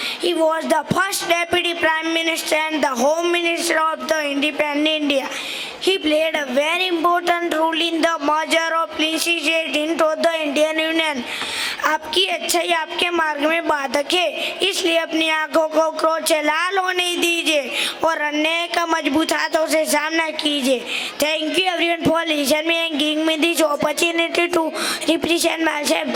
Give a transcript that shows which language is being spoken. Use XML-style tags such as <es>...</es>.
<en>He was the first deputy prime minister and the home minister of the independent India. He played a very important role in the merger of Lindsay State into the Indian Union.</en> <hi>आपकी अच्छाई आपके मार्ग में बाधक है, इसलिए अपनी आंखों को क्रोध से लाल होने दीजिए और अन्याय का मजबूत हाथों से सामना कीजिए।</hi> <en>Thank you everyone for listening me and giving me this opportunity to represent myself.</en>